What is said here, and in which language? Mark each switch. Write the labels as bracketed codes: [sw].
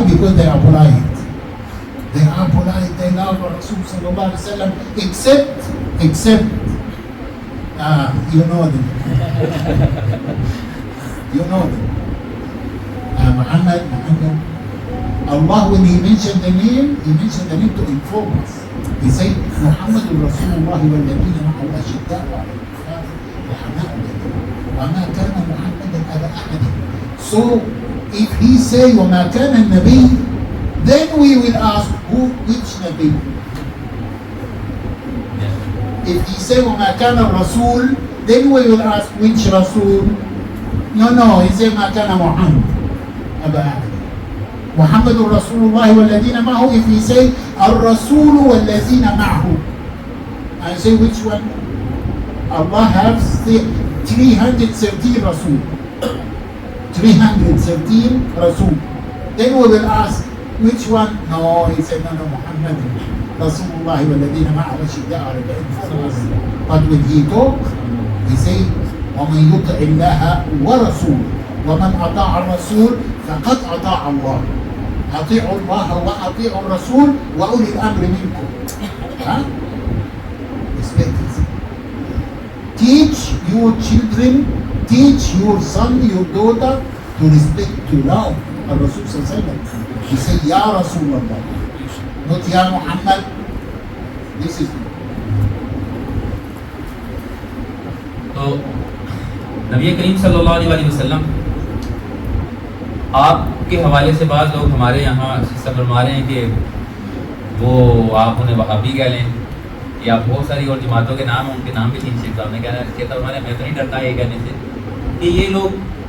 [en] Because they are polite. They are polite, they love Rasul sallallahu alaihi wasallam, except you know them. You know them. Muhammad. Allah, when he mentioned the name to inform us. He said, [ar] محمد رسول الله والذين معه أشداء على الكفار رحماء بينهم وما كان محمد أبا أحد. [en] So if he say [ar] وما كان النبي, [en] then we will ask which Nabi. If he say [ar] وما كان الرسول, [en] then we will ask which Rasul. No, he say [ar] ما كان محمد أبا أحد. محمد رسول الله والذين معه. [en] If he say [ar] الرسول والذين معه, [en] I say which one? Allah has 313 Rasul. 313 Rasul. Then we will ask, which one? No, he said, no, Muhammad, Rasulullah [ar] والذين معه أشداء على الكفار. [en] But when he talk, he say, [ar] ومن يطع الله ورسوله ومن أطاع الرسول فقد أطاع الله. أطيعوا الله وأطيعوا الرسول وأولي الأمر منكم. [en] Huh? Respect it. Teach your children, teach your son, your daughter to respect, to love Rasul sallallahu alaihi wasallam. He said, Ya Rasulullah, not Ya Muhammad. This is. [hi] तो नबी करीम सल्लल्लाहु अलैहि वसल्लम आपके हवाले से बाद लोग हमारे यहाँ फरमा रहे हैं कि वो आप उन्हें वहाबी कह लें या बहुत सारी और जमातों के नाम, उनके नाम भी तीन शेख साहब ने कहता हमारे, मैं तो नहीं डरता ये कहने से कि ये लोग